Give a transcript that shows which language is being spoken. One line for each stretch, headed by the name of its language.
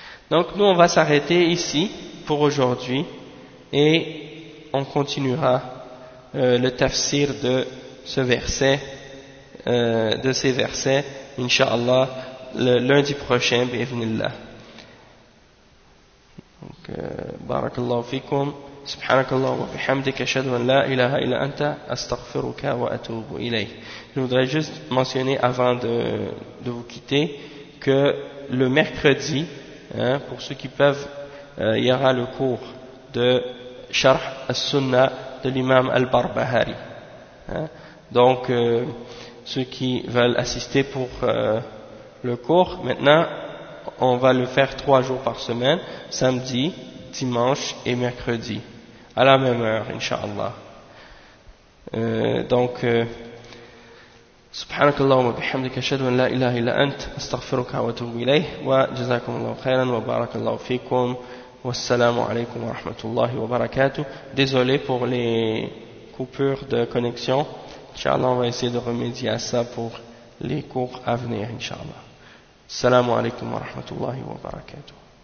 French: Donc, nous, on va s'arrêter ici pour aujourd'hui, et on continuera le tafsir de ce verset, de ces versets, inshallah, le lundi prochain, bi'ibnillah.
Arabic: بارك الله فيكم سبحانك اللهم وبحمدك اشهد ان لا اله الا انت استغفرك واتوب اليك.
French: Je voudrais juste mentionner avant de vous quitter que le mercredi, hein, pour ceux qui peuvent, il y aura le cours de Sharh As-Sunna de l'imam Al-Barbahari, hein. Donc ceux qui veulent assister pour le cours, maintenant on va le faire 3 jours par semaine, samedi, dimanche et mercredi, à la même heure, inshallah.
Arabic: Donc, سبحانك اللهم وبحمدك أشهد أن لا إله إلا أنت أستغفرك وأتوب إليه وجزاكم الله خيرا وبارك الله فيكم والسلام عليكم ورحمة الله وبركاته.
French: Désolé pour les coupures de connexion. Inshallah, on va essayer de remédier à ça pour les cours à venir, inshallah.
Arabic: السلام عليكم ورحمة الله وبركاته.